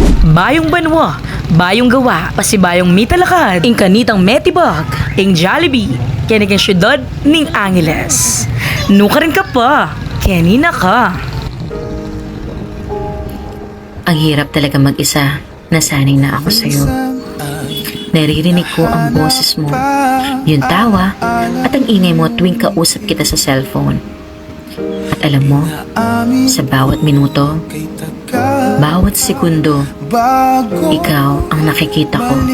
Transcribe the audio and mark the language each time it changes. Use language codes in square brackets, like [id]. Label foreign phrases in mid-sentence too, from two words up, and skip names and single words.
[pam] Bayong banwa, bayong gawa, pasibayong mitalakad, ing kanitang metibag, ing Jollibee, kaniking syudad ning Angeles. Nuka rin ka pa, kanina ka. [tl] Ang hirap talaga mag-isa. Nasanay na ako sa'yo. Naririnig ko ang boses mo, yung tawa, at ang ingay mo tuwing kausap kita sa cellphone. At alam mo, sa bawat minuto, bawat segundo, ikaw ang nakikita ko.